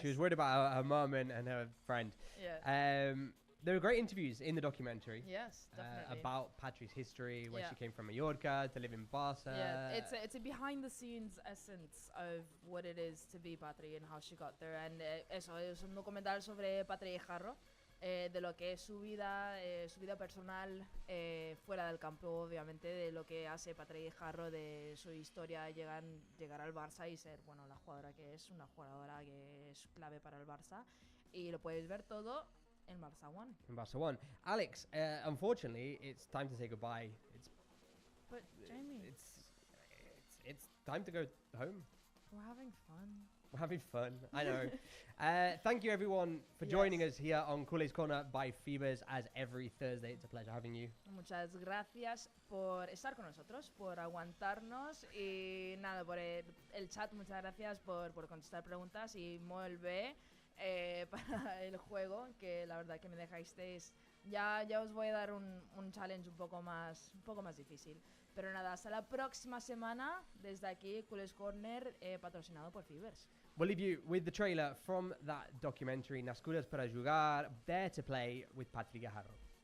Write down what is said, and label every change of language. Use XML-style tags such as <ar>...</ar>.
<en>She was worried about her mum and her friend. Yeah. There were great interviews in the documentary. Yes, definitely. About Patri's history, where Yeah. she came from Mallorca to live in Barca. Yeah, it's a behind the scenes essence of what it is to be Patri and how she got there, and</en> <es>eso es un documental sobre Patri Guijarro, de lo que es su vida personal fuera del campo, obviamente, de lo que hace Patri Guijarro, de su historia llegar al Barça y ser la jugadora que es, una jugadora que es clave para el Barça, y lo puedes ver todo in Barca One.</es> <en>In Barca One. Alex, unfortunately, it's time to say goodbye. But Jamie, It's time to go home. we're having fun. We're having fun. I know. Thank you, everyone, for joining us here on Culers Corner by Feeberse as every Thursday. It's a pleasure having you.</en> <es>Muchas gracias por estar con nosotros, por aguantarnos y nada, por el chat, muchas gracias por contestar preguntas y</es> <ca>molt bé</ca> <es>para el juego, que la verdad que me dejasteis. Ya os voy a dar un challenge un poco más difícil. Pero nada, hasta la próxima semana desde aquí, Culers Corner, patrocinado por Feeberse.</es> <en>We'll leave you with the trailer from that documentary, Nascudes para Jugar, Dare to Play with Patri Guijarro.</en>